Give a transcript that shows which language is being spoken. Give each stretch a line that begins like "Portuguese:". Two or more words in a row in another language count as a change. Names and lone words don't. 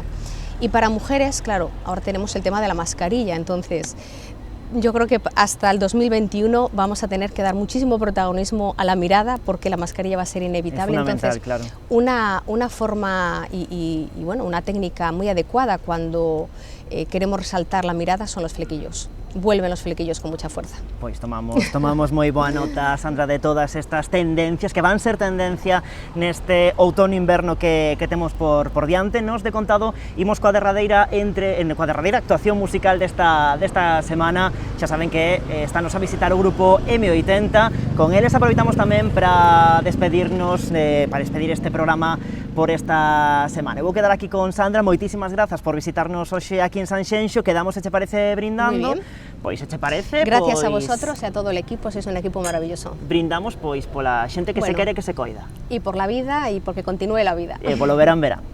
Spanish: Y para mujeres, claro, ahora tenemos el tema de la mascarilla, entonces yo creo que hasta el 2021 vamos a tener que dar muchísimo protagonismo a la mirada porque la mascarilla va a ser inevitable. Entonces, claro. una forma y bueno, una técnica muy adecuada cuando queremos resaltar la mirada son los flequillos. Vuelven los flequillos con mucha fuerza.
Galician: Pois tomamos moi boa nota, Sandra, de todas estas tendencias que van ser tendencia neste outono-inverno que temos por diante. Nos de contado, imos coa derradeira actuación musical desta semana. Xa saben que estános a visitar o grupo M80. Con eles aproveitamos tamén para despedirnos, para despedir este programa por esta semana. Eu vou quedar aquí con Sandra, moitísimas grazas por visitarnos hoxe aquí en Sanxenxo. Quedamos, se che parece, brindando.
Spanish: Muy bien.
Galician: Pois, se che parece,
Spanish: gracias a vosotros y a todo el equipo, sois un equipo maravilloso.
Galician: Brindamos pois pola xente que se quere que se coida.
Spanish: Y por la vida y porque continúe la vida.
Galician: E polo verán.